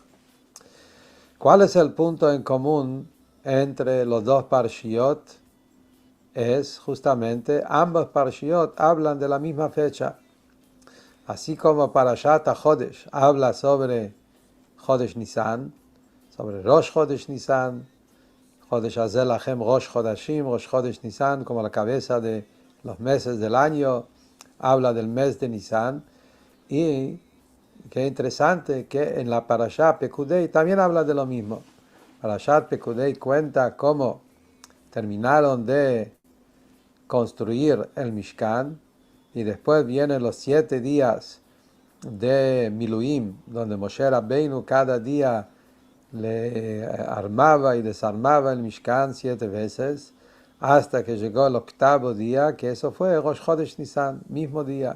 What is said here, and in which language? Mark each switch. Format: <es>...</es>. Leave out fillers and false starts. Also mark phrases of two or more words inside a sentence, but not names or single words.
<es>¿Cuál es el punto en común entre los dos Parshiot? Es justamente, ambos Parshiot hablan de la misma fecha. Así como Parashat HaChodesh habla sobre Chodesh Nisan, sobre Rosh Chodesh Nisan,</es> <he>החודש הזה לכם ראש חודשים,</he> <es>Rosh Chodesh Nisan, como la cabeza de los meses del año, habla del mes de Nisan. Y qué interesante que en la Parashá Pekudei también habla de lo mismo. Parashat Pekudei cuenta cómo terminaron de construir el Mishkan y después vienen los 7 días de Miluim, donde Moshe Rabbeinu cada día le armaba y desarmaba el Mishkan 7 veces, hasta que llegó el 8º día, que eso fue Rosh Chodesh Nisan, mismo día.</es>